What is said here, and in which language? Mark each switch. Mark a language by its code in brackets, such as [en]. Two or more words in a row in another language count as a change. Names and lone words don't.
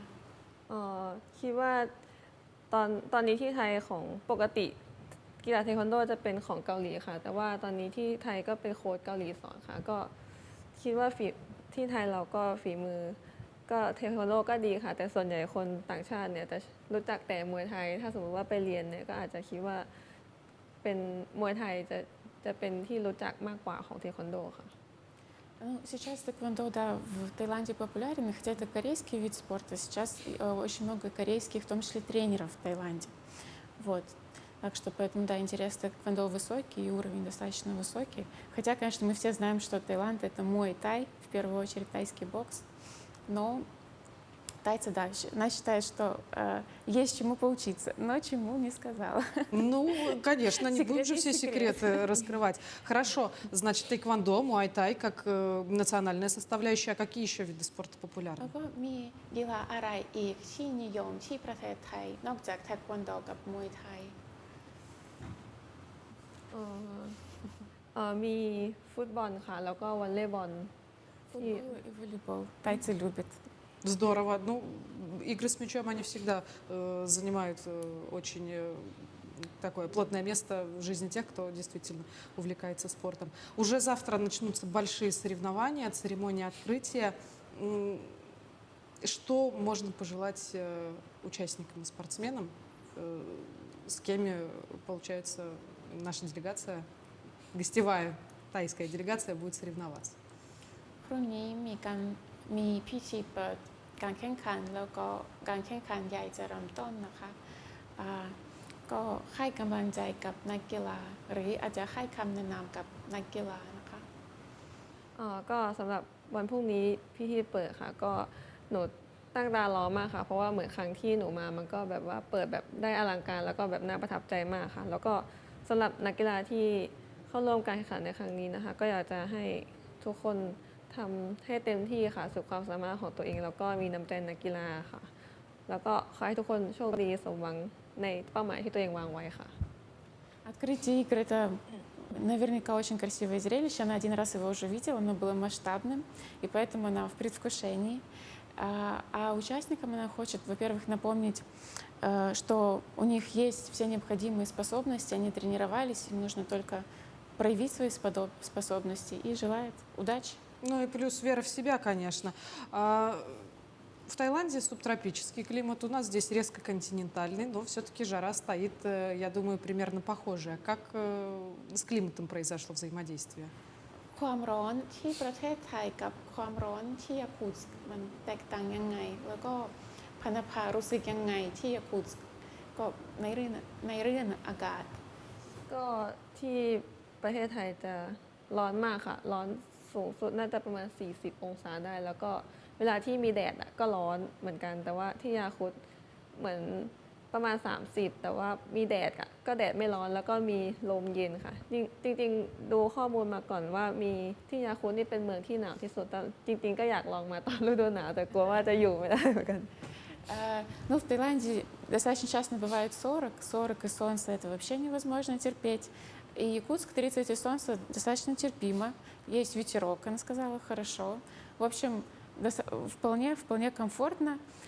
[th] คิดว่าตอนนี้ที่ไทยของปกติกีฬาเทควันโดจะเป็นของเกาหลีค่ะ แต่ว่าตอนนี้ที่ไทยก็เป็นโค้ชเกาหลีสอนค่ะ ก็คิดว่าที่ไทยเราก็ฝีมือก็เทควันโดก็ดีค่ะ แต่ส่วนใหญ่คนต่างชาติเนี่ยจะรู้จักแต่มวยไทย ถ้าสมมติว่าไปเรียนเนี่ยก็อาจจะคิดว่าเป็นมวยไทยจะเป็นที่รู้จักมากกว่าของเทควันโดค่ะ [ru] Ну, сейчас тэквондо, да, в Таиланде популярен, и хотя это корейский вид спорта, сейчас очень много корейских, в том числе тренеров в Таиланде. Вот. Так что поэтому, да, интерес к тэквондо высокий, и уровень достаточно высокий. Хотя, конечно, мы все знаем, что Таиланд — это муай-тай, в первую очередь тайский бокс. Но тайцы, да, она считает, что есть чему поучиться, но чему не сказала. Ну, конечно, не будем же все Секрет. секреты раскрывать. Хорошо, значит, тэквондо, муай-тай как национальная составляющая. А какие еще виды спорта [th] แล้ว [ru] популярны? [th] ก็มีกีฬาอะไรอีกที่นิยมที่ประเทศไทย นอกจากเทควันโดกับมวยไทย มีฟุตบอลค่ะ แล้วก็วอลเลย์บอล [ru] Футбол и волейбол. Тайцы любят. Здорово. Ну, игры с мячом, они всегда занимают очень такое плотное место в жизни тех, кто действительно увлекается спортом. Уже завтра начнутся большие соревнования, церемония открытия. Что можно пожелать участникам и спортсменам, с кем, получается, наша делегация, гостевая тайская делегация будет соревноваться? [th] พรุ่งนี้มีพิธีเปิดการแข่งขันแล้วก็การแข่งขันใหญ่จะเริ่มต้นนะคะก็ให้กำลังใจกับนักกีฬาหรืออาจจะให้คำแนะนำกับนักกีฬานะคะ ก็สำหรับวันพรุ่งนี้พิธีเปิดค่ะก็หนูตั้งตารอมากค่ะเพราะว่าเหมือนครั้งที่หนูมามันก็แบบว่าเปิดแบบได้อลังการแล้วก็แบบน่าประทับใจมากค่ะแล้วก็สำหรับนักกีฬาที่เข้าร่วมการแข่งขันในครั้งนี้นะคะก็อยากจะให้ทุกคนทำให้เต็มที่ค่ะสุดความสามารถของตัวเองแล้วก็มีน้ำใจนักกีฬาค่ะแล้วก็ขอให้ทุกคนโชคดีสมหวังในเป้าหมายที่ตัวเองวางไว้ค่ะ [ru] Открытие игр — это наверняка очень красивое зрелище. Она один раз его уже видела, оно было масштабным, и поэтому она в предвкушении. А участникам она хочет, во-первых, напомнить, что у них есть все необходимые способности, они тренировались, им нужно только проявить свои способности, и желает удачи. Ну и плюс вера в себя, конечно. В Таиланде субтропический климат, у нас здесь резко континентальный, но все-таки жара стоит, я думаю, примерно похожая. Как с климатом произошло взаимодействие? [th] ความร้อนที่ประเทศไทยกับความร้อนที่ยาคูตสก์มันแตกต่างยังไงแล้วก็พนภารู้สึกยังไงที่ยาคูตสก์ก็ในเรื่องอากาศ ก็ที่ประเทศไทยจะร้อนมากค่ะ ร้อนสูงสุดน่าจะประมาณ 40 องศาได้ แล้วก็เวลาที่มีแดดก็ร้อนเหมือนกัน แต่ว่าที่ยาคุดเหมือนประมาณ 30 แต่ว่ามีแดดก็แดดไม่ร้อนแล้วก็มีลมเย็นค่ะ จริงๆดูข้อมูลมาก่อนว่ามีที่ยาคุดนี่เป็นเมืองที่หนาวที่สุดแต่จริงๆก็อยากลองมาตอนฤดูหนาวแต่กลัวว่าจะอยู่ไม่ได้เหมือนกัน [ru] Ну, в Таиланде достаточно часто бывает 40 и солнце это вообще невозможно терпеть. И Якутск 30 и солнце достаточно терпимо. Есть ветерок, она сказала, хорошо. В общем, вполне комфортно.